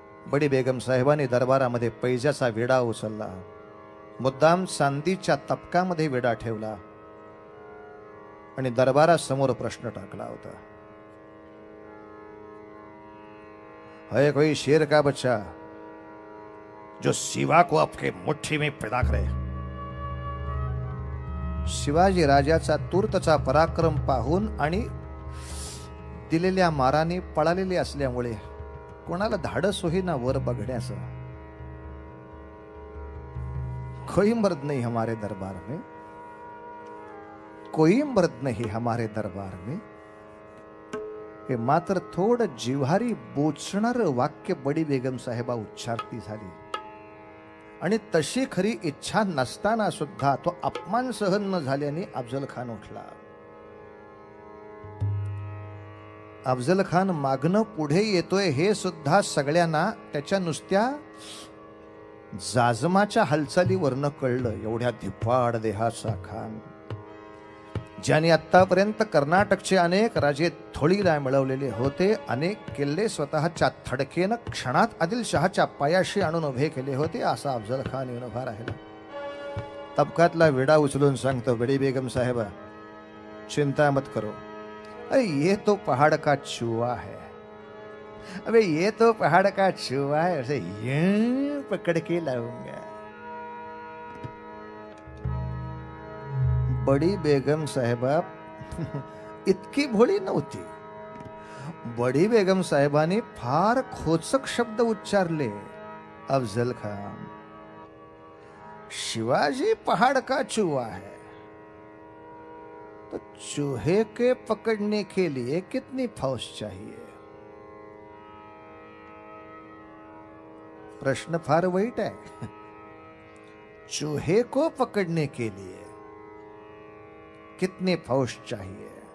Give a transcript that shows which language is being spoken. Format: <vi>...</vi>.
<mr>बडी बेगम साहेबांनी दरबारामध्ये पैजाचा विडा उचलला. मुद्दाम चांदीच्या तपकामध्ये विडा ठेवला आणि दरबारासमोर प्रश्न टाकला होता.</mr> <hi>है कोई शेर का बच्चा जो शिवा को आपके मुट्ठी में पैदा करे?</hi> <mr>शिवाजी राजाचा तूर्तचा पराक्रम पाहून आणि दिलेल्या माराने पळालेले असल्यामुळे कोणाला धाडस होईना वर बघण्याचं.</mr> <hi>कोई मर्द नहीं हमारे दरबार में, कोई मर्द नहीं हमारे दरबार में.</hi> <mr>हे मात्र थोडं जिव्हारी बोचणार वाक्य बडी बेगम साहेबा उच्चारती झाली. आणि तशी खरी इच्छा नसताना सुद्धा तो अपमान सहन न झाल्याने अफजल खान उठला. अफजल खान मागणं पुढे येतोय हे सुद्धा सगळ्यांना त्याच्या नुसत्या जाजमाच्या हालचालीवरनं कळलं. एवढ्या धिप्पाड देहाचा खान, ज्याने आतापर्यंत कर्नाटकचे अनेक राजे थोडीला मिळवलेले होते, अनेक किल्ले स्वतःच्या थडकेनं क्षणात आदिलशहाच्या पायाशी आणून उभे केले होते, असा अफजल खान येऊन उभा राहिला. तबकातला विडा उचलून सांगतो, बडी बेगम साहेबा</mr> <hi>चिंता मत करो. अरे ये तो पहाड़ का चूहा है, अबे ये तो पहाड़ का चूहा है, उसे यूं पकड़ के लाऊंगा.</hi> <mr>बडी बेगम साहेबा इतकी भोळी नव्हती. बडी बेगम साहेबांनी फार खोचक शब्द उच्चारले.</mr> <hi>अफजल खान, शिवाजी पहाड़ का चूहा है, तो चूहे के पकड़ने के लिए कितनी फौज चाहिए?</hi> <mr>प्रश्न फार वाईट</mr> <hi>है. चूहे को पकड़ने के लिए कितनी फौज चाहिए?</hi>